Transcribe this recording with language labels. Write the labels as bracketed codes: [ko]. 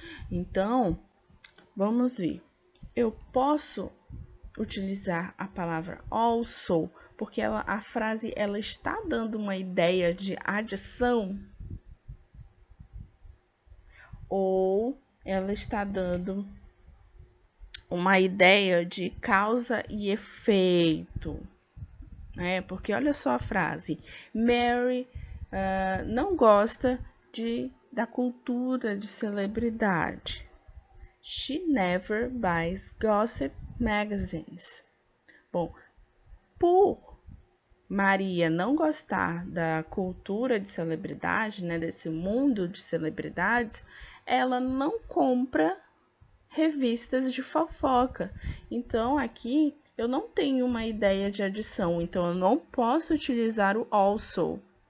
[pt] Então, vamos ver. Eu posso utilizar a palavra also porque a frase ela está dando uma ideia de adição, ou ela está dando uma ideia de causa e efeito, né? Porque olha só a frase: Mary não gosta da cultura de celebridade. [en] She never buys gossip magazines. [pt] Bom, por Maria não gostar da cultura de celebridade, né, desse mundo de celebridades, ela não compra revistas de fofoca. Então, aqui eu não tenho uma ideia de adição, então eu não posso utilizar o also.